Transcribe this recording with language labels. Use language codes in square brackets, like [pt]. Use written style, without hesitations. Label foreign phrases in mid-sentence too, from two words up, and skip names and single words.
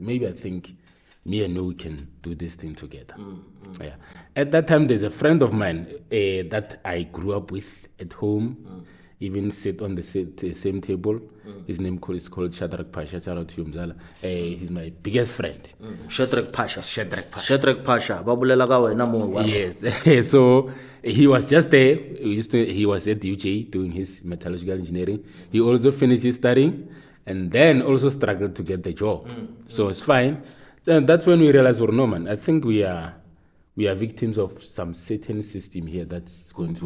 [en] Maybe I think me and you can do this thing together. Yeah. At that time, there's a friend of mine that I grew up with at home, even sit on the same table. His name is called Shadrach Pasha. Shout out to Umzala. He's my biggest friend. [nso] Shadrach Pasha. Babulela ka wena mo. [en] Yes. So he was just there. He was at UJ doing his metallurgical engineering. He also finished his studying and then also struggled to get the job. So it's fine. Then that's when we realized, no man, I think we are victims of some certain system here that's going to...